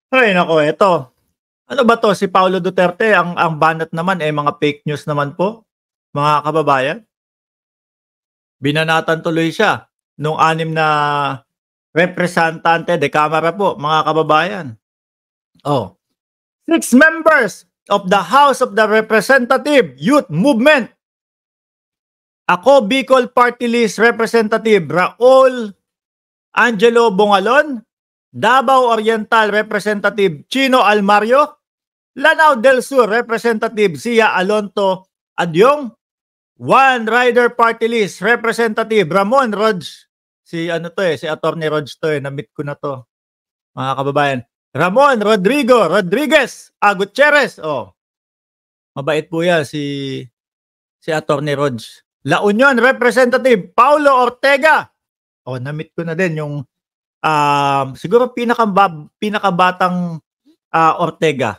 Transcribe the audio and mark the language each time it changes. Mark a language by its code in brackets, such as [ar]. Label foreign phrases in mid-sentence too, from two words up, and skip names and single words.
[tl] Ay naku, eto. Ano ba 'to, si Paulo Duterte ang banat naman, eh, mga [en] fake news [tl] naman po, mga kababayan. Binanatan tuloy siya nung 6 na representante de Kamara po, mga kababayan. [en] Oh, 6 members of the House of the Representative Youth Movement. Ako Bicol Party List Representative Raul Angelo Bongalon, Davao Oriental Representative Chino Almario, Lanao del Sur Representative Sia Alonto Adyong, One Rider Party List Representative Ramon Rodz. [tl] Si ano to eh, si Attorney Rodz to eh, na-meet ko na to, mga kababayan. Ramon Rodrigo Rodriguez Gutierrez. Oh, mabait po yan si Attorney Rodz. La Union Representative Paulo Ortega. Oh, na-meet ko na din yung siguro pinakabatang Ortega.